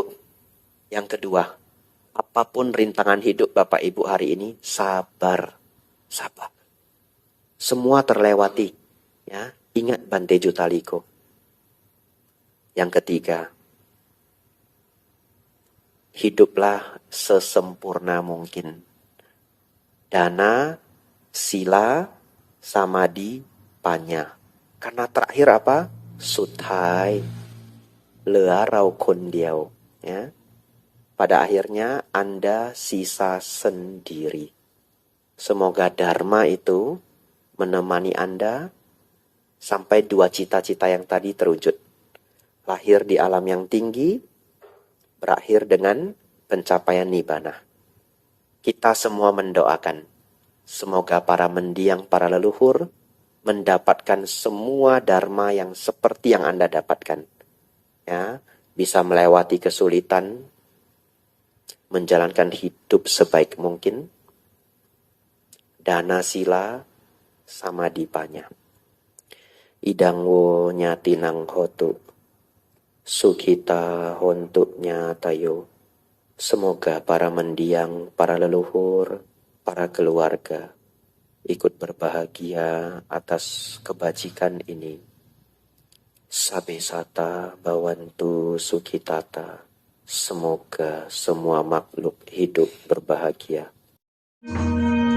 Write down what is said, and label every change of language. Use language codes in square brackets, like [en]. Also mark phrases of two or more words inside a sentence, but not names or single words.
[id] Yang kedua, apapun rintangan hidup Bapak Ibu hari ini, sabar. Sabar. Semua terlewati. Ya, ingat Bante Jutaliko. Yang ketiga, hiduplah sesempurna mungkin. [pi] Dana, sila, samadhi, panya. [id] Karena terakhir apa? Suthai, [th] เหลือเราคนเดียว. [id] Ya. Pada akhirnya Anda sisa sendiri. Semoga dharma itu menemani Anda sampai 2 cita-cita yang tadi terwujud. Lahir di alam yang tinggi, berakhir dengan pencapaian nibbana. Kita semua mendoakan, semoga para mendiang, para leluhur, mendapatkan semua dharma yang seperti yang Anda dapatkan. Ya, bisa melewati kesulitan, menjalankan hidup sebaik mungkin, [pi] dana sila, samadhi panya. Idang wo nyatinang hotu, sukita hontu nyatayo. [id] Semoga para mendiang, para leluhur, para keluarga ikut berbahagia atas kebajikan ini. [pi] Sabe sata bawantu sukitata. [id] Semoga semua makhluk hidup berbahagia.